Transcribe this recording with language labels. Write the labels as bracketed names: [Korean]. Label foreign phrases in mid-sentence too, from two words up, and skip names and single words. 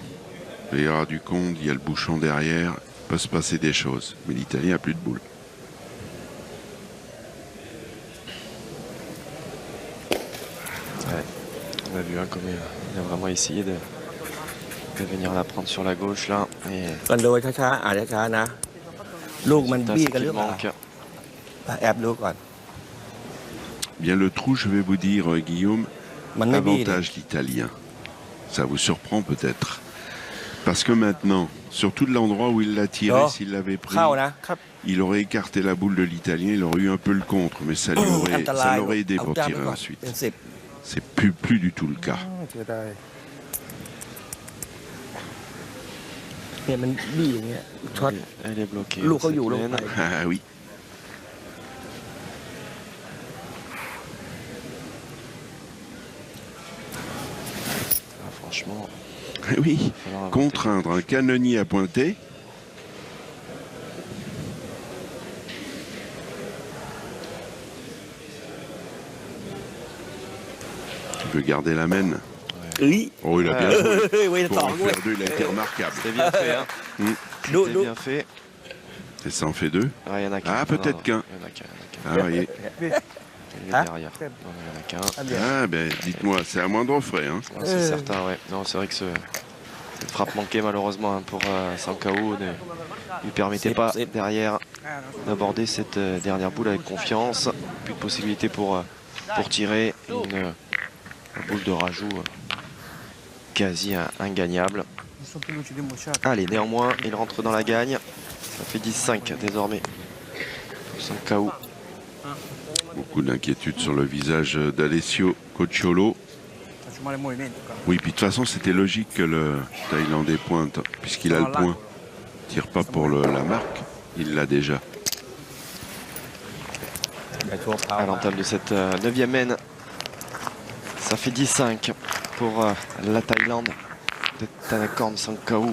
[French] Il y aura du compte, il y a le bouchon derrière. Il peut se passer des choses. Mais l'Italien n'a plus de boule. Ouais. On a vu comme il a vraiment essayé de venir la prendre sur la gauche là. Et [Thai] กันโดยช้าๆอาจจะช้านะ ลูกมัน [French] c'est [Thai] บี้ [French] ce [Thai] กันห [French] qui [Thai] รือเปล่า [French] manque. [Thai] แอบดูก่อน [French] Bien le trou, je vais vous dire, Guillaume, [Thai] มันไม่บี้เลย [French] avantage l'Italien. Ça vous surprend peut-être. Parce que maintenant, surtout de l'endroit où il l'a tiré, Oh. s'il l'avait pris, [Thai] เข้านะ [French] il aurait écarté la boule de l'Italien, il aurait eu un peu le contre, mais ça [Thai] อันตราย [French] l'aurait aidé [Thai] เอา [French] pour [Thai] จ้างไป [French] tirer [Thai] ก่อน [French] ensuite. [Thai] เป็น10 [French] C'est plus du tout le cas. [Thai] เสียดาย เนี่ยมันบี้อย่างเงี้ยช็อต [French] Elle est bloquée. L'eau cette au lieu, l'eau. laine. Ah oui. Ah, franchement, Oui. il va falloir inventer. Contraindre un canonnier à pointer. Il veut garder la main. [Thai] เอ้ย [French] Oh, il a bien joué. [Thai] เฮ้ยเว้ย [French] Pour [Thai] สอง [French] en [Thai] เว้ย [French] faire 2, il a été remarquable. C'est bien fait, hein. D'où- C'est d'où- bien fait. Et ça en fait 2. Ah, il y en a qu'un. Ah, peut-être qu'un. Il y en a qu'un. Ah, voyez. Il est Hein derrière. Non, il y en a qu'un. Ah, ben, dites-moi, c'est à moindre frais. Hein. Ouais, c'est certain, ouais. Non, c'est vrai que cette frappe manquée, malheureusement, hein, pour Sankao ne lui permettait pas derrière Ah, non. d'aborder cette dernière boule avec confiance. Plus de possibilité pour tirer. Une boule de rajout quasi ingagnable. Ils sont [Italian] più lucidi bocciati. [French] Allez, néanmoins, il rentre dans la gagne. Ça fait 10-5 désormais. Pour Sankao. Beaucoup d'inquiétude sur le visage d'Alessio Cocciolo. [Italian] Faccio male il movimento qua. [French] Oui, puis de toute façon, c'était logique que le Thaïlandais pointe, puisqu'il a le point. Tire pas pour la marque, il l'a déjà. à l'entame de cette 9e main. Ça fait 10-5 pour la Thaïlande de Thanakorn Sangkaou.